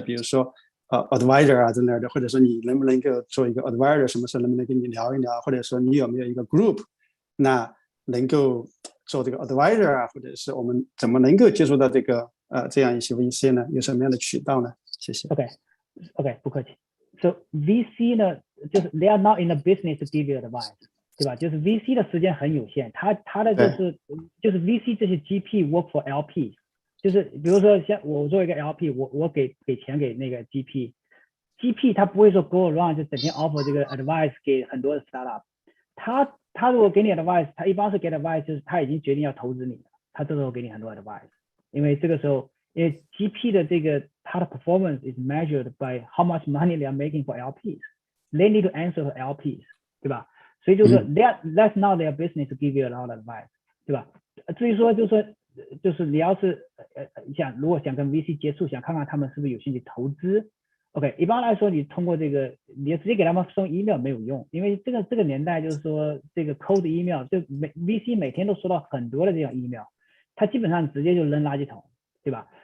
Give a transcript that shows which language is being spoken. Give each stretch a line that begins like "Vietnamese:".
Chinese: 比如说advisor 啊之类的，或者说你能不能够做一个 advisor， 什么时候能不能跟你聊一聊？或者说你有没有一个 group， 那能够做这个 advisor 啊，或者是我们怎么能够接触到这个这样一些 VC 呢？有什么样的渠道呢？谢谢。 OK， 不客气。
English: So VC
Chinese: 呢，就是
English: they are not in the business to give you advice， 对吧？
Chinese: 就是 VC 的时间很有限，他的就是 VC 这些 GP work for LP， 就是比如说像我作为一个 LP， 我给钱给那个 GP 他不会说 go around 就整天 offer 这个 advice 给很多的 startup， 他如果给你 advice， 他一般是给 advice 就是他已经决定要投资你了，他这时候给你很多 advice， 因为这个时候因为 GP 的这个它的
English: performance is measured by how much money they are making for LPs. They need to answer for LPs， 对吧？
Chinese: 所以就是说
English: that's not their business to give you a lot of advice， 对吧？
Chinese: 至于说就是你要是如果想跟 VC 接触，想看看他们是不是有兴趣投资 ，OK， 一般来说你通过这个你直接给他们送 email 没有用，因为这个年代就是说这个 cold email， 就VC 每天都收到很多的这种 email， 他基本上直接就扔垃圾桶，对吧？